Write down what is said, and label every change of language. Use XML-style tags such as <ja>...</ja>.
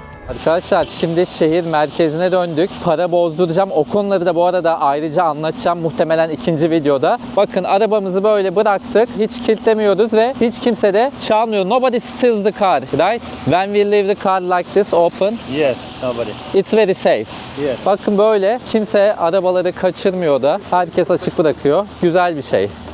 <tr>Arkadaşlar şimdi şehir merkezine döndük. Para bozduracağım. O konuları da bu arada ayrıca anlatacağım muhtemelen ikinci videoda. Bakın arabamızı böyle bıraktık. Hiç kilitlemiyoruz ve hiç kimse de çalmıyor.</tr> <en>Nobody steals the car, right? When we leave the car like this open, Yes, nobody. it's very safe. Yes.</en> <tr>Bakın böyle kimse arabaları kaçırmıyor da. Herkes açık bırakıyor. Güzel bir şey.</tr>